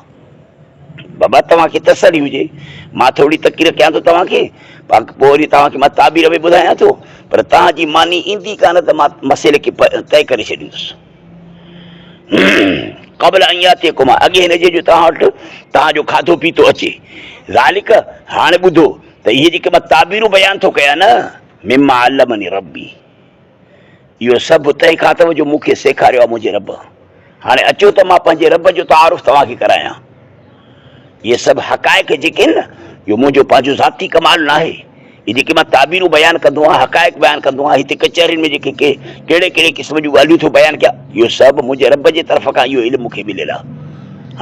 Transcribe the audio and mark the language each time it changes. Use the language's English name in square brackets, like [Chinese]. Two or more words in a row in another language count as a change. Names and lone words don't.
[Sindhi] बाबा तव्हांखे तसली हुजे, मां थोरी तक़रीर कयां थो तव्हांखे, पोइ वरी तव्हांखे मां ताबीर बि ॿुधायां थो, पर तव्हांजी मानी ईंदी कान त मां मसइले खे तइ करे छॾींदुसि। [Arabic] قبل أن يأتيكم, [Sindhi] अॻे हिनजे जो तव्हां वटि तव्हांजो खाधो पीतो अचे। ज़ालिक, हाणे ॿुधो त इहे जेके मां ताबीरूं बयानु थो कयां न, [Arabic] مما علمني ربي, [Sindhi] इहो सभु तंहिंखां अथव जो मूंखे सेखारियो आहे मुंहिंजे रब। हाणे अचो त मां पंहिंजे रब जो तारुफ़ तव्हांखे करायां। इहे सभु हक़ाइक़ जेके आहिनि न, इहो मुंहिंजो पंहिंजो ज़ाती कमाल न आहे। इहे जेके मां ताबीरूं बयानु कंदो आहियां, हक़ाइक़ बयानु कंदो आहियां, हिते कचहरियुनि में जेके कहिड़े कहिड़े क़िस्म जूं ॻाल्हियूं थो बयानु कयां, इहो सभु मुंहिंजे रब जे तरफ़ खां इहो इल्मु मूंखे मिलियल आहे।